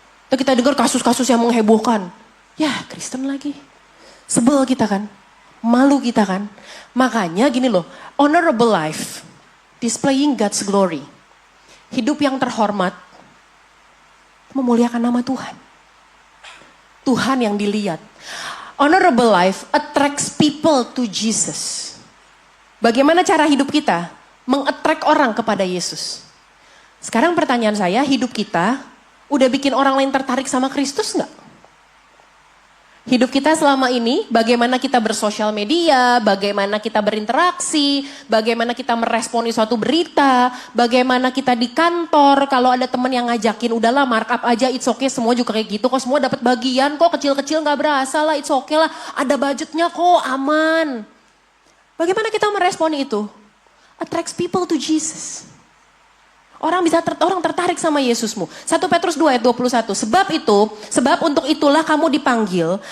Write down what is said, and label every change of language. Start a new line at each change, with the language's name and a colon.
Indonesian: Atau kita dengar kasus-kasus yang menghebohkan. Ya Kristen lagi. Sebel kita kan, malu kita kan. Makanya gini loh,
English: honorable life, displaying God's glory.
Indonesian: Hidup yang terhormat, memuliakan nama Tuhan. Tuhan yang dilihat.
English: Honorable life attracts people to Jesus.
Indonesian: Bagaimana cara hidup kita meng-attract orang kepada Yesus? Sekarang pertanyaan saya, hidup kita udah bikin orang lain tertarik sama Kristus nggak? Hidup kita selama ini, bagaimana kita bersosial media, bagaimana kita berinteraksi, bagaimana kita meresponi suatu berita, bagaimana kita di kantor, kalau ada teman yang ngajakin, udahlah markup aja,
English: it's okay,
Indonesian: semua juga kayak gitu, kok semua dapat bagian, kok kecil-kecil gak berasa lah, it's okay lah, ada budgetnya kok, aman. Bagaimana kita meresponi itu?
English: Attracts people to Jesus.
Indonesian: Orang tertarik sama Yesusmu. 1 Petrus 2 ayat 21. Sebab untuk itulah kamu dipanggil.